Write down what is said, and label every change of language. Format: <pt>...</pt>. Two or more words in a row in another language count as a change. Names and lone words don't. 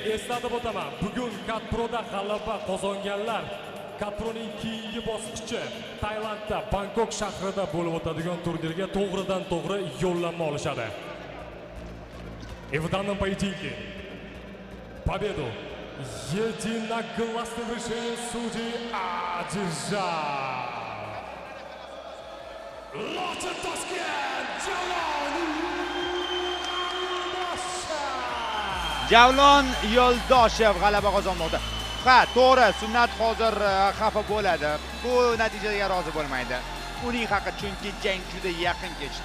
<uz>Eslatib o'taman. Bugun Katproda g'alaba qozonganlar Katroning keyingi bosqichi Tailandda Bangkok shahrida bo'lib o'tadigan turnirga to'g'ridan-to'g'ri yo'llanma olishadi.</uz> <ru>И в данном поединке победу единогласным решением судей одержал Лочин Toshkent</ru> <uz>Javlon Yo'ldoshev g'alaba qozonmoqda. Ha, to'g'ri, Sunnat hozir xafa bo'ladi. Bu natijaga rozi bo'lmaydi. Uning haqqi, chunki jang juda yaqin kechdi.</uz>